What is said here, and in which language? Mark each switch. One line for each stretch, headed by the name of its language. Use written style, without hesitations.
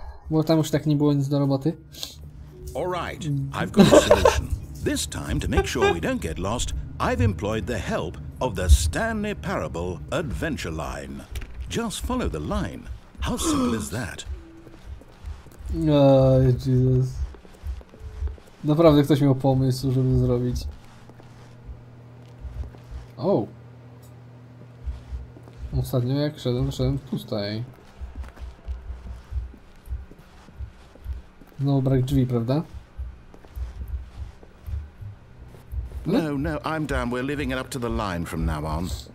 Polish: Bo tam już tak nie było nic do roboty.
English: Alright, I've got a solution. This time, to make sure we don't get lost, I've employed the help of the Stanley Parable Adventure Line. Just follow the line. How simple is that? Oh, Jesus.
Polish: Naprawdę ktoś miał pomysł, żeby zrobić. O! Ostatnio jak szedłem tutaj. Znowu brak drzwi, prawda?
English: No, I'm done. We're living it up to the line from now on.